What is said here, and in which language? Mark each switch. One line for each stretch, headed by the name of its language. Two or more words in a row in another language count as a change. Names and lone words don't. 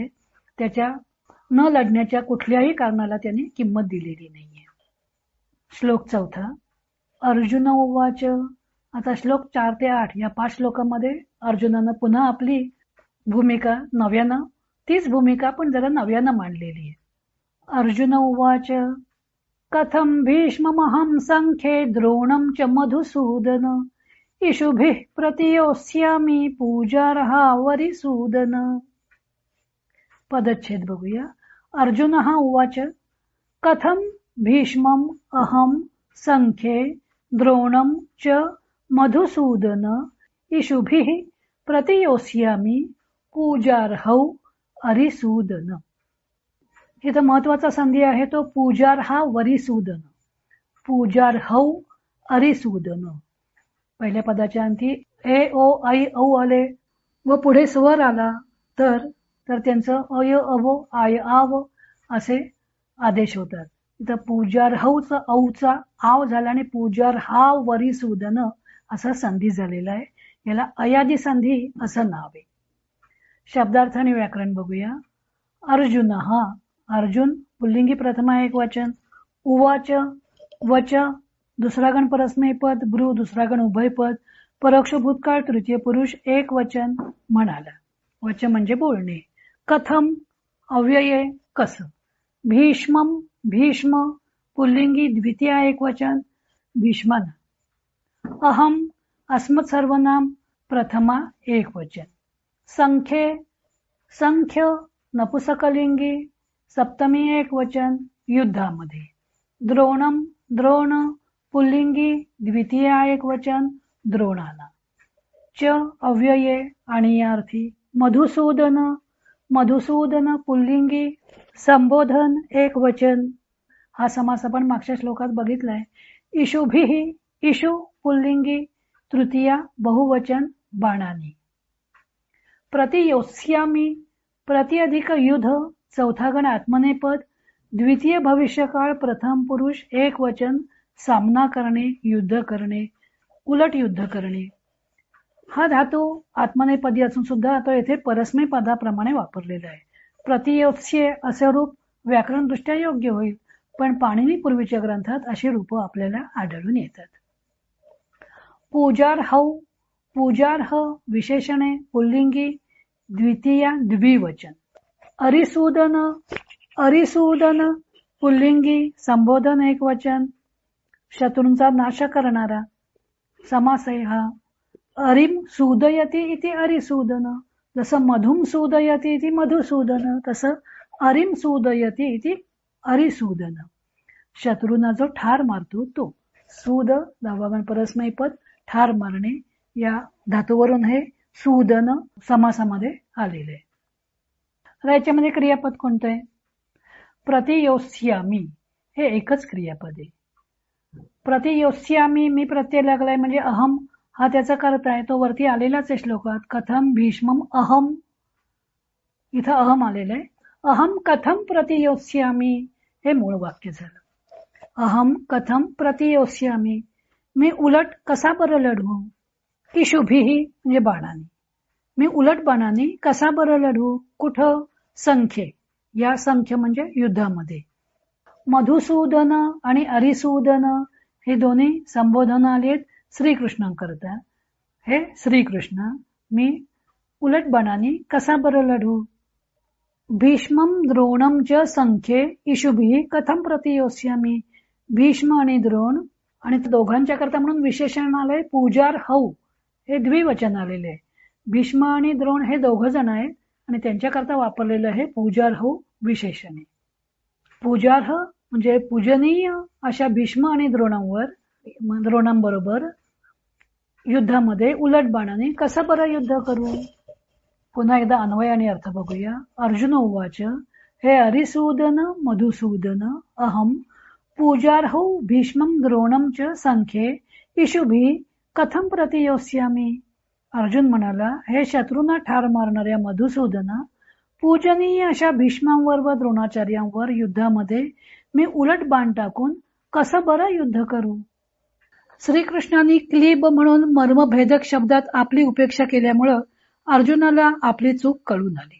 Marathi: त्याच्या न लढण्याच्या कुठल्याही कारणाला त्यांनी किंमत दिलेली नाहीये.
Sanskrit: श्लोक 4 अर्जुन उवाच.
Marathi: आता श्लोक 4 ते 8 या 5 श्लोकांमध्ये अर्जुनानं पुन्हा आपली भूमिका नव्यानं तीच भूमिका पण जरा नव्यानं मांडलेली आहे.
Sanskrit: अर्जुन उवाच कथम भीष्ममहं संख्ये द्रोणं च मधुसूदन इषुभिः प्रतियोत्स्यामि पूजार्हावरिसूदन।
Marathi: पदच्छेद बघूया.
Sanskrit: अर्जुनः उवाच कथं भीष्मम् अहं संख्ये द्रोणं च मधुसूदन इषुभिः प्रतियोत्स्यामि पूजार्हौ अरिसूदन.
Marathi: इथं महत्वाचा संधी आहे तो
Sanskrit: पूजार्हा वरिसूदन. पूजार्हौ अरिसूदन.
Marathi: पहिल्या पदाच्या अंती ए ओ ऐ औ आले व पुढे स्वर आला तर त्यांचं अय अव आय आव असे आदेश होतात. इथं पूजार्हौचा औचा आव झाला आणि
Sanskrit: पूजार्हा वरिसूदन
Marathi: असा संधी झालेला आहे. याला अयादी संधी असं नाव आहे. शब्दार्थ आणि व्याकरण बघूया. अर्जुन हा अर्जुन पुल्लिंगी प्रथमा एक वचन, उवाच वच दुसरा गण परस्मै पद, ब्रू दुसरा गण उभय पद, परोक्ष भूतकाळ तृतीय पुरुष एक वचन म्हणाला. वच म्हणजे बोलणे. कथम अव्यये कसं. भीष्मम भीष्म पुल्लिंगी द्वितीय एक वचन भीष्मन. अहम अस्मत् सर्वनाम प्रथमा एक वचन. संख्ये संख्य नपुसकलिंगी सप्तमी एक वचन युद्धामध्ये. द्रोणम द्रोण पुल्लिंगी द्वितीय एक वचन द्रोणाला. च अव्यये आणि अर्थी. मधुसूदन मधुसूदन पुल्लिंगी संबोधन एक वचन. हा समास आपण मागच्या श्लोकात बघितलाय. इषुभिः इषु पुल्लिंगी तृतीया बहुवचन बाणानी. प्रतियोत्स्यामी प्रति अधिक युद्ध चौथा गण आत्मनेपद, द्वितीय भविष्यकाळ प्रथम पुरुष एक वचन सामना करणे युद्ध करणे उलट युद्ध करणे. हा धातू आत्मनेपदी असून सुद्धा तो येथे परस्मै पदाप्रमाणे वापरलेला आहे. प्रतियोत्स्ये असे रूप व्याकरण दृष्ट्या योग्य होईल, पण पाणिनी पूर्वीच्या ग्रंथात अशी रूप आपल्याला आढळून येतात. पूजार्हौ पूजार्ह विशेषणे पुल्लिंगी द्वितीया द्विवचन. अरिसूदन अरिसूदन पुल्लिंगी संबोधन एक वचन शत्रूंचा नाश करणारा समास आहे हा.
Sanskrit: अरिम सूदयती इति अरिसूदन. जसं मधुम सूदयती इति मधुसूदन तसं अरिम सूदयती इति अरिसूदन.
Marathi: शत्रूंना जो ठार मारतो तो. सूद दहावा परस्मै पद ठार मारणे या धातूवरून हे सूदन समासामध्ये आलेले आहे. आता याच्यामध्ये क्रियापद कोणतं आहे. प्रतियोत्स्यामी हे एकच क्रियापद आहे. प्रतियोत्स्यामी मी प्रत्यय लागलाय म्हणजे अहम हा त्याचा कर्ता आहे. तो वरती आलेलाच आहे श्लोकात.
Sanskrit: कथम भीष्मम अहम
Marathi: इथं अहम आलेलं आहे.
Sanskrit: अहम कथम प्रतियोत्स्यामी
Marathi: हे मूळ वाक्य झालं.
Sanskrit: अहम कथम प्रतियोत्स्यामी
Marathi: मी उलट कसा बरं लढवू. इषुभिः म्हणजे बाणाने. मी उलट बाणाने कसा बरं लढवू. कुठं. संख्ये या संख्य म्हणजे युद्धामध्ये. मधुसूदन आणि अरिसूदन हे दोन्ही संबोधन आलेत श्रीकृष्णांकरता. हे श्रीकृष्ण मी उलट बाणाने कसा बरं लढवू.
Sanskrit: भीष्मम द्रोणम च संख्ये इषुभिः कथम प्रतियोत्स्यामी.
Marathi: भीष्म आणि द्रोण आणि दोघांच्या करता म्हणून विशेषण आलंय पूजार्हौ हे द्विवचन आलेले. भीष्म आणि द्रोण हे दोघ जण आहेत आणि त्यांच्याकरता वापरलेलं आहे पूजार्हौ विशेषणे. पूजार्ह म्हणजे पूजनीय अशा भीष्म आणि द्रोणांबरोबर युद्धामध्ये उलट बाणाने कसं बरं युद्ध करू. पुन्हा एकदा अन्वय आणि अर्थ बघूया.
Sanskrit: अर्जुन उवाच हे अरिसूदन मधुसूदन अहम पूजार्हौ भीष्मं द्रोणं च संख्ये इषुभिः कथम प्रतियोत्स्यामी.
Marathi: अर्जुन म्हणाला हे शत्रूंना ठार मारणाऱ्या मधुसूदना पूजनीय अशा भीष्मांवर व द्रोणाचार्यांवर युद्धामध्ये मी उलट बाण टाकून कसं बरं युद्ध करू. श्रीकृष्णांनी क्लीब म्हणून मर्मभेदक शब्दात आपली उपेक्षा केल्यामुळं अर्जुनाला आपली चूक कळून आली.